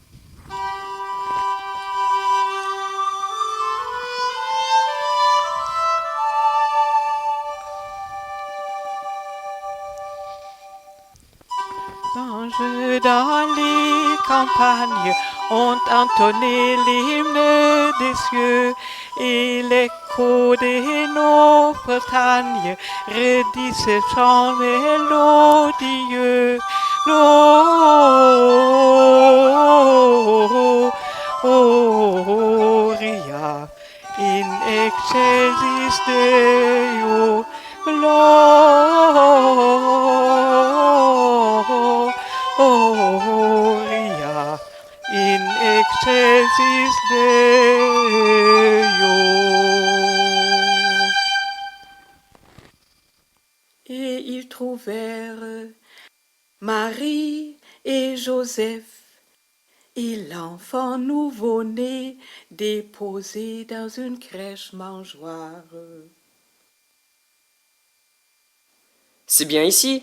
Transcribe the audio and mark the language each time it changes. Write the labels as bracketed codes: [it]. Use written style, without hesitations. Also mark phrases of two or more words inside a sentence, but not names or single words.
[fr] Anges dans les campagnes ont entonné l'hymne des cieux et l'écho de nos montagnes redit ce chant mélodieux. [la] Gloria in excelsis Deo. Gloria in excelsis Deo. [fr] Et ils trouvèrent Marie et Joseph et l'enfant nouveau-né déposé dans une crèche mangeoire. C'est bien ici?